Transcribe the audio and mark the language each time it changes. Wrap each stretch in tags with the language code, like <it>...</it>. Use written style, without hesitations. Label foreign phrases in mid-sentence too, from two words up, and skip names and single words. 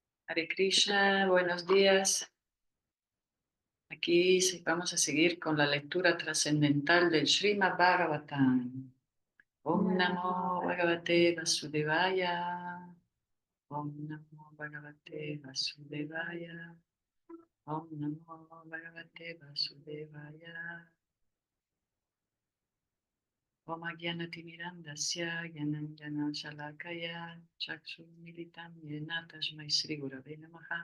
<es>Hare Krishna, buenos días. Aquí vamos a seguir con la lectura trascendental del Srimad Bhagavatam.</es> <sa>ॐ नमो भगवते वासुदेवाय. ॐ नमो भगवते वासुदेवाय. ॐ नमो भगवते वासुदेवाय. ॐ अज्ञानतिमिरान्धस्य ज्ञानाञ्जन शलाकया चक्षुर् मिलितम् येन तस्मै श्री गुरवे नमः.</sa>